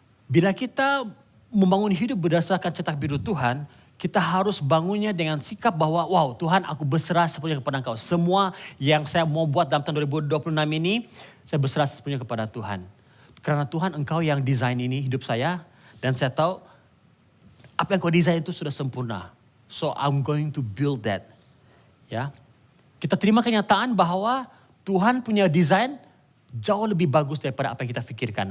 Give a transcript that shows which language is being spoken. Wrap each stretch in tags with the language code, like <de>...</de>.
<id>Bila kita membangun hidup berdasarkan cetak biru Tuhan, kita harus bangunnya dengan sikap bahwa, wow Tuhan aku berserah sepenuhnya kepada Engkau. Semua yang saya mau buat dalam tahun 2026 ini, saya berserah sepenuhnya kepada Tuhan. Karena Tuhan Engkau yang desain ini hidup saya, dan saya tahu apa yang kau desain itu sudah sempurna.</id> <en>So I'm going to build that.</en> <id>Ya, kita terima kenyataan bahwa Tuhan punya desain jauh lebih bagus daripada apa yang kita pikirkan.</id>